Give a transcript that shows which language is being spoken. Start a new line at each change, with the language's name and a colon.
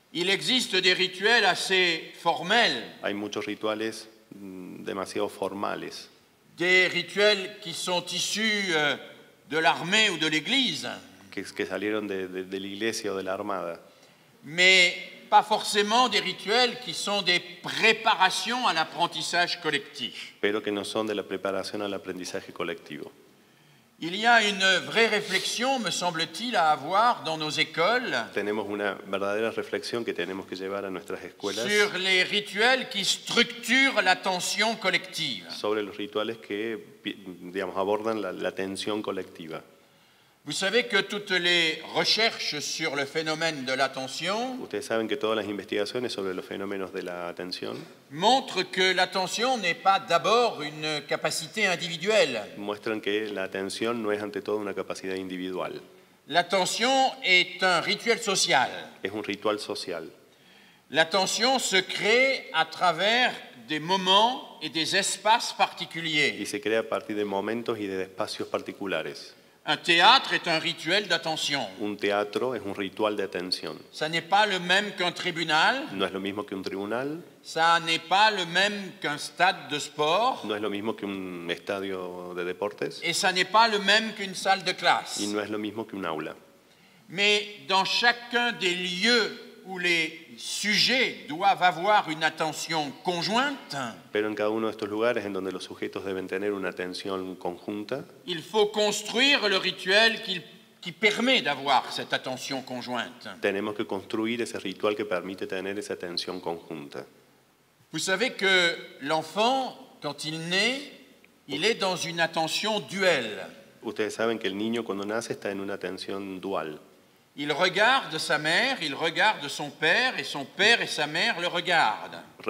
French: Il existe des rituels assez formels,
Spanish: Hay muchos rituales demasiado formales,
French: des rituels qui sont issus de l'armée ou de l'Église,
Spanish: que salieron de la iglesia o de la armada,
French: mais pas forcément des rituels qui sont des préparations à l'apprentissage collectif.
Spanish: pero que no son de la preparación al aprendizaje colectivo.
French: Il y a une vraie réflexion, me semble-t-il, à avoir dans nos écoles
Spanish: Tenemos una verdadera reflexión que tenemos que llevar a nuestras escuelas
French: sur les rituels qui structurent l'attention collective.
Spanish: sobre los rituales que, digamos, abordan la atención colectiva.
French: Vous savez que toutes les recherches sur le phénomène de l'attention
Spanish: Ustedes saben que todas las investigaciones sobre los fenómenos de la atención
French: montrent que l'attention n'est pas d'abord une capacité individuelle.
Spanish: muestran que la atención no es ante todo una capacidad individual,
French: L'attention est un rituel social.
Spanish: es un ritual social.
French: L'attention se crée à travers des moments et des espaces particuliers.
Spanish: Y se crea a partir de momentos y de espacios particulares.
French: Un théâtre est un rituel d'attention.
Spanish: Un teatro es un ritual de atención.
French: Ça n'est pas le même qu'un tribunal,
Spanish: No es lo mismo que un tribunal,
French: ça n'est pas le même qu'un stade de sport,
Spanish: no es lo mismo que un estadio de deportes
French: et ça n'est pas le même qu'une salle de classe.
Spanish: y no es lo mismo que un aula.
French: Mais dans chacun des lieux où les sujets doivent avoir une attention conjointe,
Spanish: Pero en cada uno de estos lugares en donde los sujetos deben tener una atención conjunta,
French: il faut construire le rituel qui permet d'avoir cette attention conjointe.
Spanish: tenemos que construir ese ritual que permite tener esa atención conjunta.
French: Vous savez que l'enfant, quand il naît, il est dans une attention duelle.
Spanish: Ustedes saben que el niño cuando nace está en una atención dual.
French: Il regarde sa mère, il regarde son père, et son père et sa mère le regardent.